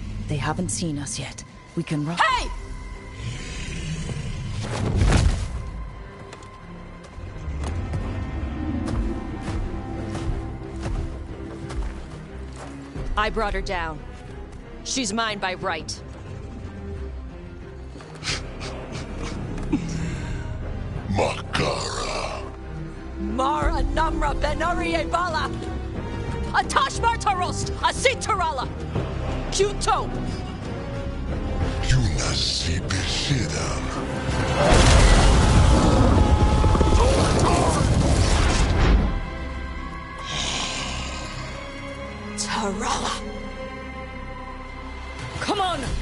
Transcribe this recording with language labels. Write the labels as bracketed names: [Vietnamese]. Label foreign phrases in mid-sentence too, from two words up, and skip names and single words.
[English] They haven't seen us yet. We can run. Hey! I brought her down. She's mine by right. Makara. Mara Namra Benarie Bala! Atash Martarost! Asitarala! Kuto! Yunasibishida. Tarala! Come on!